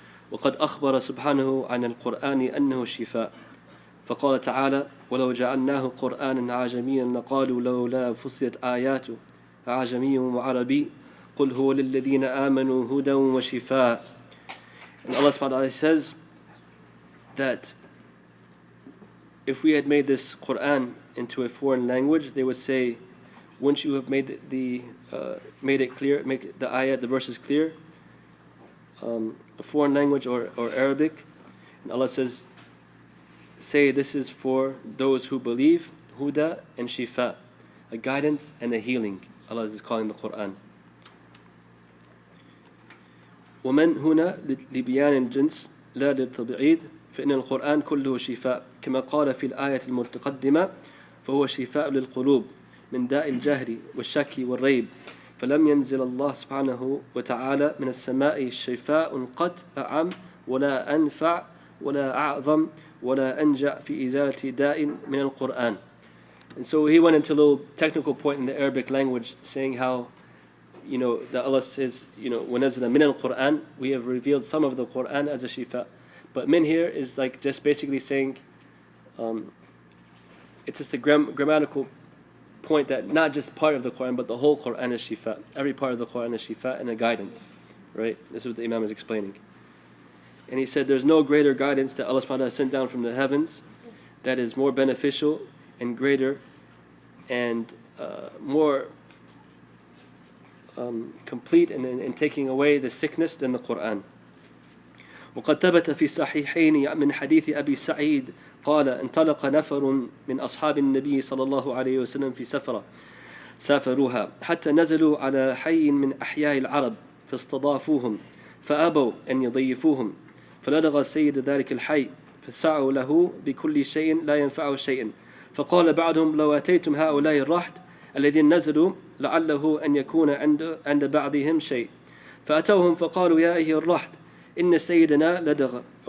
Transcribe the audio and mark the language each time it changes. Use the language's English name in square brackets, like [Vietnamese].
[Arabic] وقد أخبر سبحانه عن القرآن أنه شفاء فقال تعالى ولو جعلناه قرآنا عجميا لقالوا لولا فصلت آياته أعجمي وعربي قل هو للذين آمنوا هدى وشفاء. [English] And Allah subhanahu wa ta'ala says that if we had made this Qur'an into a foreign language, they would say, wouldn't you have made it clear, make the ayat, the verses clear, a foreign language or Arabic? And Allah says, say this is for those who believe, huda and shifa, a guidance and a healing. Allah is calling the Qur'an. [Arabic] ومن هنا لبيان الجنس لا للتبعيد فإن القرآن كله شفاء كما قال في الآية المتقدمة فهو شفاء للقلوب من داء الجهل والشك والريب فلم ينزل الله سبحانه وتعالى من السماء شفاء قط أعم ولا أنفع ولا أعظم ولا أنجع في إزالة داء من القرآن. [English] And so he went into a little technical point in the Arabic language saying how that Allah says, [Arabic] وَنَزْلَ مِنَ الْقُرْآنِ, [English] we have revealed some of the Qur'an as a shifa. But min here is like just basically saying, it's just a grammatical point that not just part of the Qur'an, but the whole Qur'an is shifa. Every part of the Qur'an is shifa and a guidance. Right? This is what the Imam is explaining. And he said there's no greater guidance that Allah subhanahu wa ta'ala sent down from the heavens that is more beneficial and greater and more complete in taking away the sickness than the Qur'an. [Arabic] وقد ثبت في الصحيحين من حديث أبي سعيد قال انطلق نفر من أصحاب النبي صلى الله عليه وسلم في سافروها حتى نزلوا على حي من أحياء العرب فاستضافوهم فأبوا أن يضيفوهم فلدغ سيد ذلك الحي فسعوا له بكل شيء لا ينفعه شيء فقال بعضهم لو أتيتم هؤلاء الرحد الذين نزلوا لعله أن يكون عند بعضهم شيء فأتوهم فقالوا يا أيها الرحد إن سيدنا لدغ